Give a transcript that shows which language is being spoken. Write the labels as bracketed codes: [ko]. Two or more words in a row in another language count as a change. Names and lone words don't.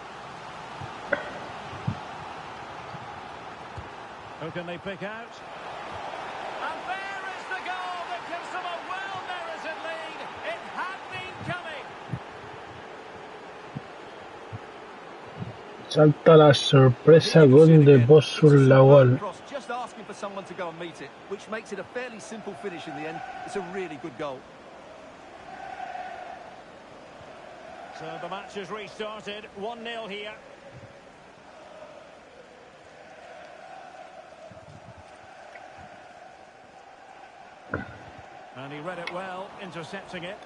[en] Who can they pick out? And there is the goal that gives them a well-merited lead. It had been coming. [es] Salta la sorpresa, gol de Bosul Lawal. [en] Just asking for someone to go and meet it, which makes it a fairly simple finish in the end. It's a really good goal. So the match has restarted, 1-0 here. And he read it well, intercepting it.